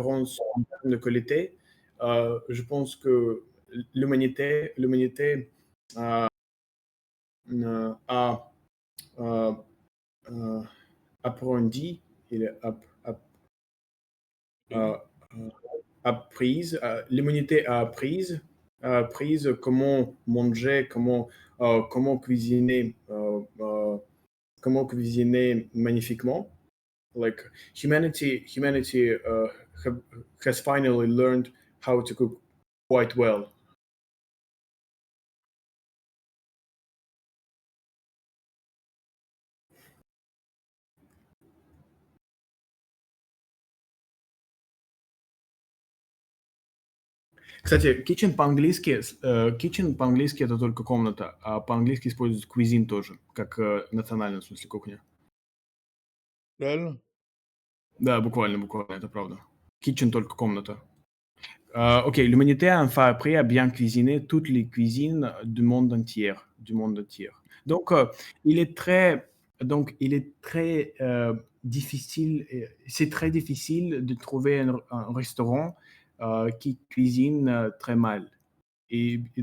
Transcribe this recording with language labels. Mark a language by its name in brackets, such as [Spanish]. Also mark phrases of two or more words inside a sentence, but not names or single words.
[French] différence en termes de qualité. Je pense que l'humanité euh, a euh, euh, apprenti, il a oui, euh, apprise, l'humanité a apprise comment manger, comment cuisiner magnifiquement. [English] Like humanity has finally learned how to cook quite well. [Russian] Кстати, kitchen по-английски это только комната, а по-английски используют cuisine тоже, как национальная, в смысле, кухня. [French] Réellement? [Russian] Да, буквально, это правда. Kitchen только комната. [French] Ok, l'humanité a enfin appris à bien cuisiner toutes les cuisines du monde entier, du monde entier. Donc, il est très, il est très difficile, c'est très difficile de trouver un restaurant qui cuisine très mal.